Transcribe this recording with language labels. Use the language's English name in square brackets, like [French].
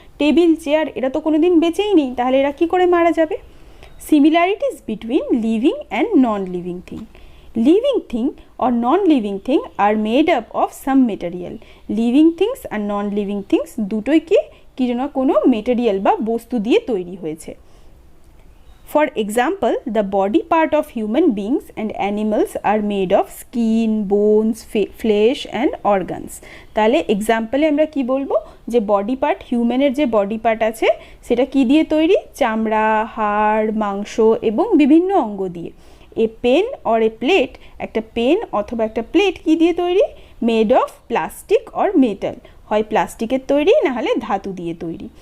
[Bangla] Table, chair এরা তো কোনো দিন বেঁচেই নেই, তাহলে এরা কী করে মারা যাবে? [English] Similarities between living and non living thing, living thing or non-living thing are made up of some material. [Bangla] Living things are non living things দুটোই কি না কোনো মেটেরিয়াল বা বস্তু দিয়ে তৈরি হয়েছে। [English] For example, the body part of human beings and animals are made of skin, bones, flesh and organs. [Bangla] তাহলে এক্সাম্পলে আমরা কি বলবো যে বডি পার্ট, হিউম্যানের যে বডি পার্ট আছে সেটা কি দিয়ে তৈরি? চামড়া, হাড়, মাংস এবং বিভিন্ন অঙ্গ দিয়ে। [English] a pen or a plate, [Bangla] একটা পেন অথবা একটা প্লেট কি দিয়ে তৈরি? [English] made of plastic or metal, [Bangla] হয় প্লাস্টিকের তৈরি না হলে ধাতু দিয়ে তৈরি।